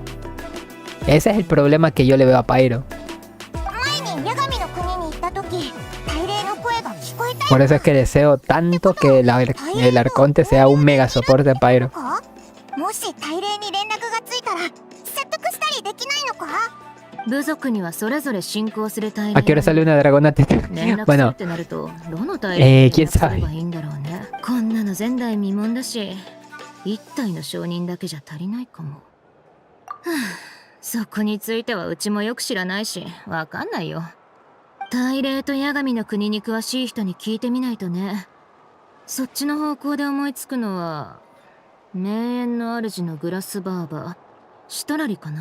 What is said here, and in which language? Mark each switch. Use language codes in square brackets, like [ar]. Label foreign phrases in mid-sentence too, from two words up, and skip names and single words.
[es] Ese es el problema que yo le veo a Pyro. Por eso es que deseo tanto que el Arconte sea un mega soporte Pyro. ¿A qué hora sale una dragona teta? Bueno, quién sabe. [ja] こんなの前代未聞だし、一体の証人だけじゃ足りないかも。はあ、そこについてはうちもよく知らないし、わかんないよ。大霊と八神の国に詳しい人に聞いてみないとね。そっちの方向で思いつくのは、名園の主のグラスバーバー、シトラリかな。あ、